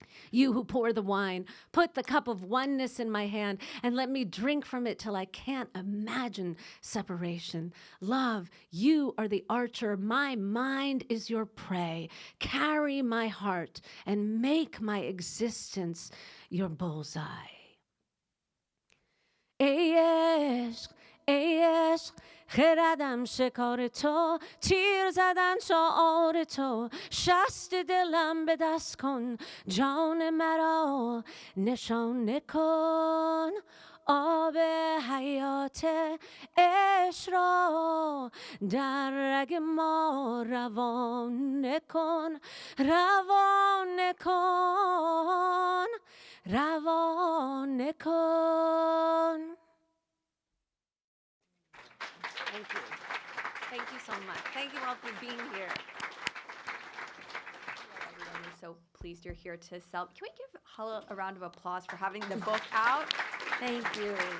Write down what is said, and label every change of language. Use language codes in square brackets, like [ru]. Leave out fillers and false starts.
[en] You who pour the wine, put the cup of oneness in my hand and let me drink from it till I can't imagine separation. Love, you are the archer. My mind is your prey. Carry my heart and make my existence your bullseye. [fa] ای عشق ای عشق خردم شکار تو تیر زدن شعار تو شست دلم به دست کن جان مرا نشانه کن آب حیات عشق را در رگ ما روانه کن روانه کن روانه کن. [en] Thank you. Thank you so much. Thank you all for being here. Everyone, we're so pleased you're here to celebrate. Can we give Haleh a round of applause for having the book out? Thank you.